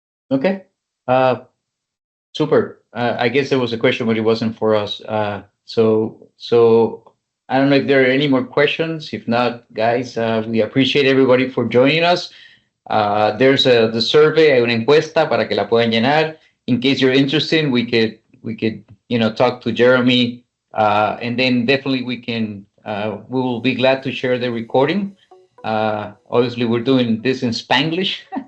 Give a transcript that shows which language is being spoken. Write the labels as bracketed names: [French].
[English] Okay. Super. I guess there was a question, but it wasn't for us. So I don't know if there are any more questions. If not, guys, we appreciate everybody for joining us. There's the survey, [Spanish] hay una encuesta para que la puedan llenar. [English] In case you're interested, we could talk to Jeromy, and then definitely we will be glad to share the recording. Obviously, we're doing this in Spanglish.